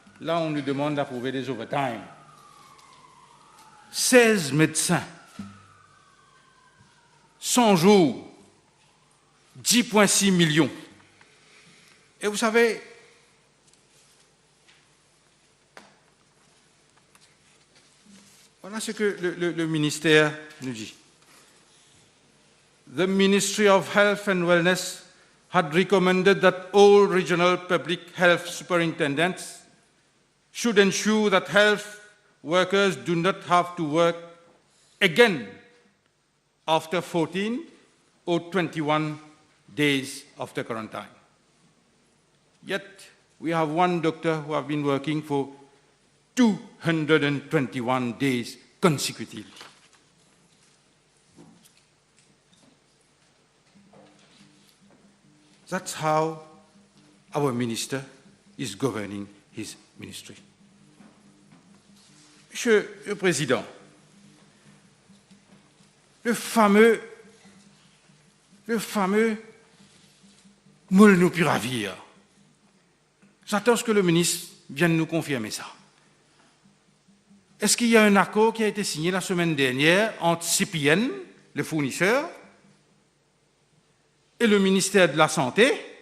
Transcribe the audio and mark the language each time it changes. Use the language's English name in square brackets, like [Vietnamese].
[French] Là, on nous demande d'approuver des overtime. 16 médecins, 100 jours, 10,6 millions. Et vous savez, voilà ce que le ministère nous dit. [English] The Ministry of Health and Wellness had recommended that all regional public health superintendents should ensure that health workers do not have to work again after 14 or 21 days after quarantine. Yet, we have one doctor who has been working for 221 days consecutively. That's how our minister is governing his ministry. [French] Monsieur le Président, le fameux molnupiravir. J'attends ce que le ministre vienne nous confirmer ça. Est-ce qu'il y a un accord qui a été signé la semaine dernière entre CPN, le fournisseur, et le ministère de la Santé?